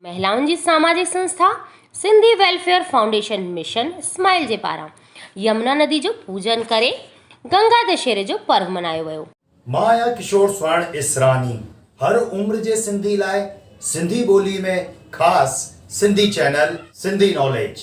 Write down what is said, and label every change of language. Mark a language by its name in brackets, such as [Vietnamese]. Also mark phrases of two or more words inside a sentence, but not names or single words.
[Sindhi] महिलाउनि जी सामाजिक संस्था सिंधी वेलफेयर फाउंडेशन मिशन स्माइल जे पारां यमुना नदी जो पूजन करे गंगा दशहरे जो पर्व मनायो वियो। मां आहियां किशोर स्वर्ण इसरानी। हर उम्र जे सिंधी लाइ सिंधी ॿोली में ख़ासि सिंधी चैनल सिंधी नॉलेज।